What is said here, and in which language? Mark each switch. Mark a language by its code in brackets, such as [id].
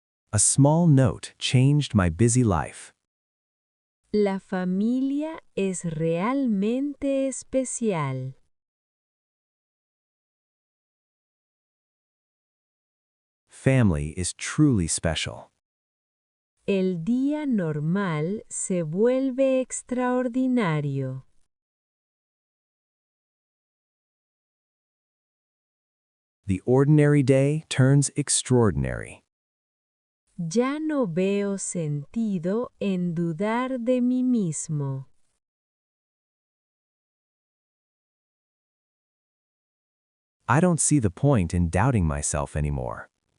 [en] A small note changed my busy life. [es] La familia es realmente especial. [en] Family is truly special. [es] El día normal se vuelve extraordinario. [en] The ordinary day turns extraordinary. [es] Ya no veo sentido en dudar de mí mismo. [en] I don't see the point in doubting myself anymore.